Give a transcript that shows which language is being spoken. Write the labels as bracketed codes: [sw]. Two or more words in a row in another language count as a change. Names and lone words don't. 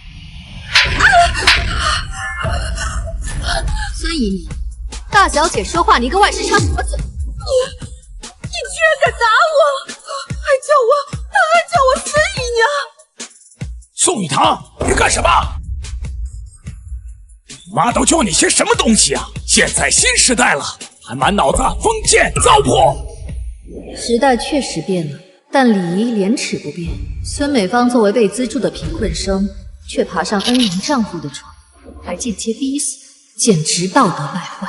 [zh] 孙姨娘，大小姐說話，你跟外室插什麼嘴？你居然敢打我，还叫我孙姨娘！宋雨堂，你干什么？妈都教你些什麼東西啊？現在新時代了，還滿腦子封建糟粕。時代確實變了，但禮儀廉恥不變。孫美芳作為被資助的貧困生，卻爬上恩人丈夫的床，還間接逼死，簡直道德敗壞。